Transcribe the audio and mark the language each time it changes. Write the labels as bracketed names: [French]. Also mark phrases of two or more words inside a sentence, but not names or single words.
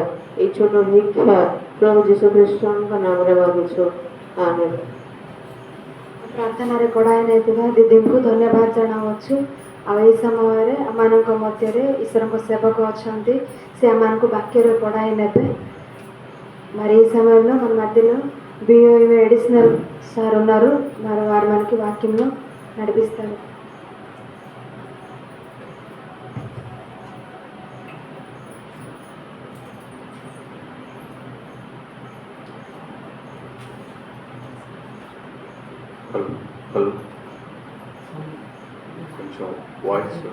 [Odia] ଏଇ ଛୋଟ ଭିକ୍ଷା ପ୍ରଭୁ ଯୀଶୁ ଖ୍ରୀଷ୍ଟଙ୍କ ନାମରେ ମାଗୁଛୁ, ଆମେନ୍। ପ୍ରାର୍ଥନାରେ କଡ଼ାଇ ନେଇଥିବା ଦିଦିଙ୍କୁ ଧନ୍ୟବାଦ ଜଣାଉଛୁ। ଆଉ ଏହି ସମୟରେ ଆମମାନଙ୍କ ମଧ୍ୟରେ ଈଶ୍ୱରଙ୍କ ସେବକ ଅଛନ୍ତି, ସେ ଆମମାନଙ୍କୁ ବାକ୍ୟରେ କଡ଼ାଇ ନେବେ. [Telugu] మరి ఈ సమయంలో మన మధ్యలో బిఓఏ [English] additional sir [Telugu] ఉన్నారు, మరి వారు మనకి వాక్యంలో నడిపిస్తారు. హలో కొంచెం వాయిస్